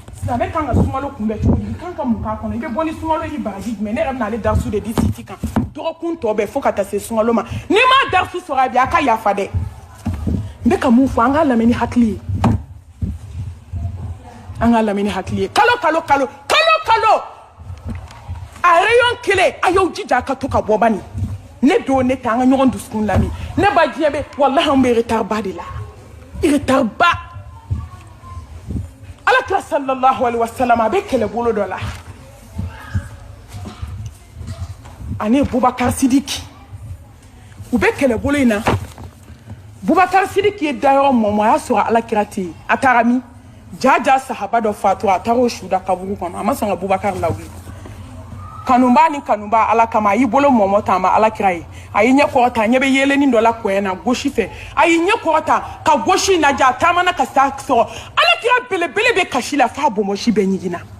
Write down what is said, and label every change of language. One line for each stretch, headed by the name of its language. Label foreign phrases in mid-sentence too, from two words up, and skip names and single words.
Bambara: Silamɛ kan ka sunkalo kunbɛ cogo di kan ka mun k'a kɔnɔ i bɛ bɔ ni sunkalo i baraji jumɛn ne yɛrɛ bɛna ale darasu de di siti kan dɔgɔkun tɔ bɛɛ fo ka taa se sunkalo ma n'i m'a darasu sɔrɔ a bi a ka yafa dɛ n bɛ ka mun fɔ an k'a lamɛn ni hakili ye an k'a lamɛn ni hakili ye kalo a rayon kelen a y'aw jija a ka to ka bɔ bani ne don ne tɛ an ka ɲɔgɔn dusukun lamɛn ne ba diɲɛ bɛ walahi an bɛ retard ba de la retard ba Alakira
Arabic: صلى الله عليه وسلم
Bambara: a bɛ kɛlɛbolo dɔ la ani Bubakar Sidiki u bɛ kɛlɛbolo in na Bubakar Sidiki ye dayɔrɔ mɔmɔ a y'a sɔrɔ Alakira tɛ yen a taara min jaja sahaba dɔ fatura a taara o su da kaburu kɔnɔ a ma sɔn ka Bubakar lawuli kanuba ni kanuba Ala kama a y'i bolo mɔmɔ ta a ma Alakira ye a y'i ɲɛ kɔrɔta a ɲɛ bɛ yelenin dɔ la kɔɲɛ na gosi fɛ a y'i ɲɛ kɔrɔta ka gosi lajɛ a taamana ka s'a sɔrɔ Alakira belebele bɛ kasi la f'a bɔnbɔsi bɛɛ ɲiginna